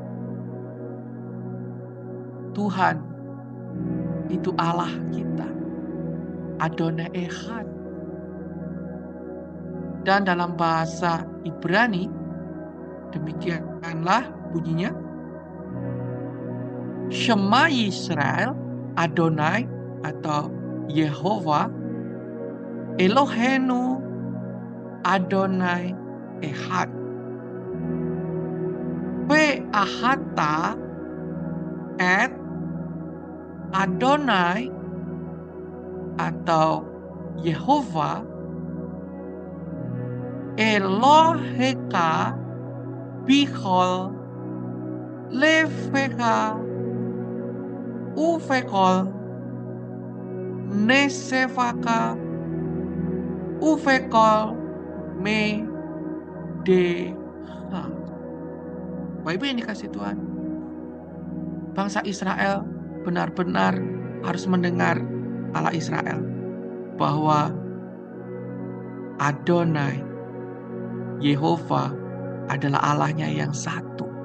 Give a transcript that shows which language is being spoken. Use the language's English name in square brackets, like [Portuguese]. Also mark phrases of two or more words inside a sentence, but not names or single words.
[Indonesian] Tuhan itu Allah kita. [Hebrew] אדוני אחד. [Indonesian] Dan dalam bahasa Ibrani, demikianlah bunyinya. [Hebrew] שמע ישראל, אדוני atau יהוה, אלוהינו, אדוני אחד. ואהבת את אדוני atau יהוה, אלוהיך בכל לבבך ובכל נפשך ובכל מאודך. [Indonesian] Bapak Ibu yang dikasih Tuhan, bangsa Israel benar-benar harus mendengar Allah Israel bahwa Adonai Yehova adalah Allahnya yang satu.